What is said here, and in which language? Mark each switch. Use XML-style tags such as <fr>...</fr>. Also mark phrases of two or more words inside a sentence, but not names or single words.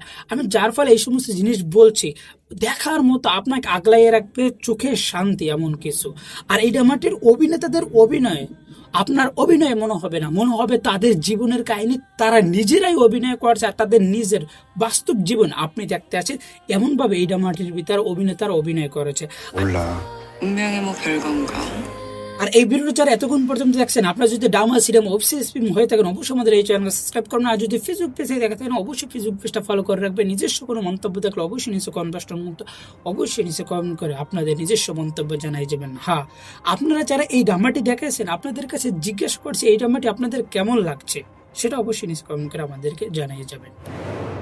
<bn>আমি যার ফলে এই সমস্ত জিনিস বলছি, দেখার মতো আপনাকে আগলাইয়ে রাখবে, চোখে শান্তি এমন কিছু। আর এই ড্রামাটির অভিনেতাদের অভিনয় আপনার অভিনয় মনে হবে না, মনে হবে তাদের জীবনের কাহিনী, তারা নিজেরাই অভিনয় করছে আর তাদের নিজের বাস্তব জীবন আপনি দেখতে আছেন। এমনভাবে এই ড্রামাটির ভিতরে অভিনেতারা অভিনয় করেছে।</bn> <ko>몰라. 운명이 뭐 별건가.</ko> <bn>আর এই ভিডিওটা যারা এতক্ষণ পর্যন্ত দেখছেন, আপনারা যদি ড্রামা সিনেমা</bn> <en>web series</en> <bn>প্রেমী হয়ে থাকেন অবশ্যই আমাদের এই চ্যানেলকে সাবস্ক্রাইব করুন। আর যদি ফেসবুক পেজে দেখে থাকেন অবশ্যই ফেসবুক পেজটা ফলো করে রাখবেন। নিজস্ব কোনো মন্তব্য থাকলে অবশ্যই নিচে</bn> <en>comment box</en> <bn>মুক্ত, অবশ্যই নিচে কমেন্ট করে আপনাদের নিজস্ব মন্তব্য জানাই যাবেন। হ্যাঁ, আপনারা যারা এই ড্রামাটি দেখেছেন আপনাদের কাছে জিজ্ঞেস করছি এই ড্রামাটি আপনাদের কেমন লাগছে, সেটা অবশ্যই নিচে কমেন্ট করে আমাদেরকে জানিয়ে যাবেন।</bn>